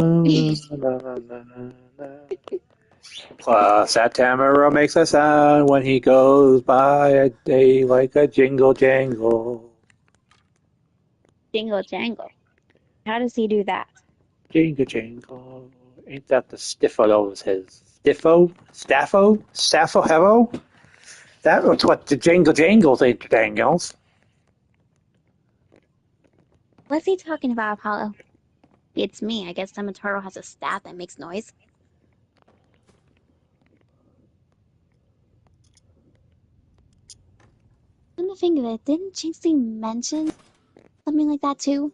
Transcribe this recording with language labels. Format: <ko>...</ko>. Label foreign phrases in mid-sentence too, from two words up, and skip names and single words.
<en>Plus, that Tamara makes a sound when he goes by a day like a jingle jangle. Jingle jangle. How does he do that? Jingle jangle. Ain't that the Stiffo of his? Stiffo? Staffo? Staffo Hevo? That was what the jingle jangles ain't dangles. What's he talking about, Apollo? It's me. I guess Samataro has a staff that makes noise. Come to think of it, didn't Jinxie mention something like that too?</en>